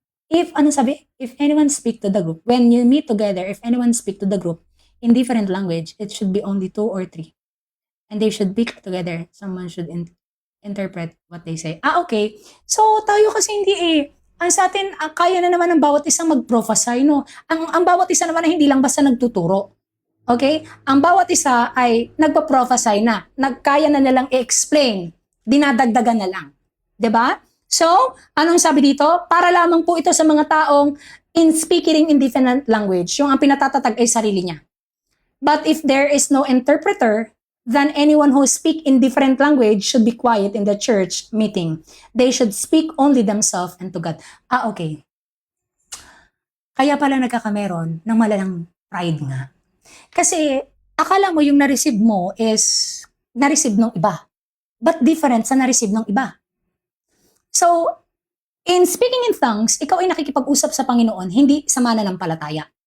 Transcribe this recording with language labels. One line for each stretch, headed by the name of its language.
English: If anyone speak to the group, when you meet together, if anyone speak to the group in different language, it should be only 2 or 3. And they should speak together. Someone should interpret what they say. Okay.
Filipino: So, tayo kasi hindi ang sa atin, kaya na naman ng bawat isang mag-prophesy, no? Ang bawat isa naman ay hindi lang basta nagtuturo. Okay? Ang bawat isa ay nagpa-prophesy na. Kaya na nilang i-explain. Dinadagdagan na lang. 'Di ba? So, anong sabi dito? Para lamang po ito sa mga taong
English: in speaking in different language.
Filipino: Yung ang pinatatatag ay sarili niya.
English: But if there is no interpreter, then anyone who speak in different language should be quiet in the church meeting. They should speak only themselves and to God. Okay.
Filipino: Kaya pala nagkakameron ng malalang pride nga. Kasi akala mo yung na-receive mo is na-receive ng iba. But different sa na-receive ng iba. So,
English: in speaking in tongues,
Filipino: ikaw ay nakikipag-usap sa Panginoon, hindi sa mananampalataya.